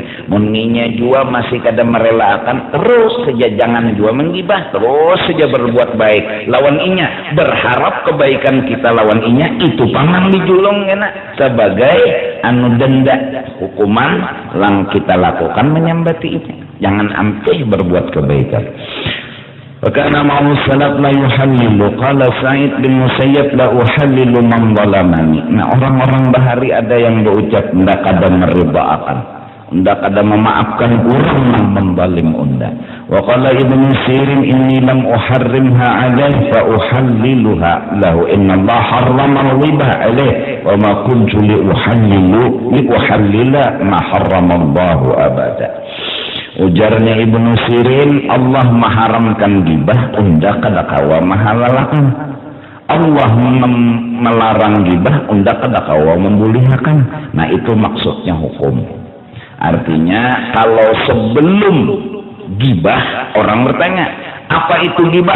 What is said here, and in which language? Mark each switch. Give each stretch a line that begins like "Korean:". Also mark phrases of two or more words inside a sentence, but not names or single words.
Banjar: Muninya juga masih kada merelakan, terus saja jangan juga menggibah, terus saja berbuat baik. Lawan inya, berharap kebaikan kita lawan inya, itu pamang dijulung enak. Sebagai anu denda, hukuman yang kita lakukan menyambati itu. Jangan ampih berbuat kebaikan.
Arabic: وكان ما السلف لا يحلل قال سعيد بن المسيب لا أحلل من ظلمني.
Banjar: Nah, orang-orang bahari ada yang berucap ndak kada meridaakan, ndak kada memaafkan orang yang membalim unda.
Arabic: وقال ابن سيرين إني لم أحرمها عليه فأحللها له إن الله حرم ربا عليه وما كنت لأحلل ما حرم الله أبدا.
Banjar: Ujarnya Ibnu Sirin, Allah mengharamkan gibah, unda kada kawa mahalalakan. Allah melarang gibah, unda kada kawa membulihakan. Nah, itu maksudnya hukum. Artinya kalau sebelum gibah orang bertanya, apa itu gibah?